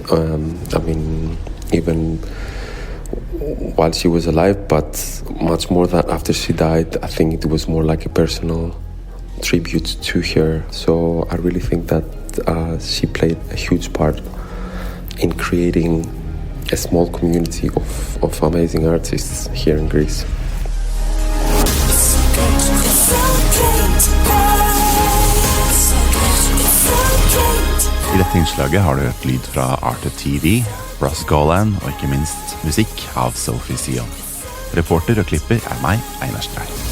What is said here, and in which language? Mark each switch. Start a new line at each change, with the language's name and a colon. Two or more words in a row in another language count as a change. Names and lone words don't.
English: I mean, even while she was alive, but much more than after she died. I think it was more like a personal tribute to her. So I really think that she played a huge part in creating a small community of amazing artists here in Greece.
Norwegian: I dette innslaget har du hørt lyd fra Arte TV, Ross Golan og ikke minst musikk av Sophie Xeon. Reporter og klipper meg, Einar Strei.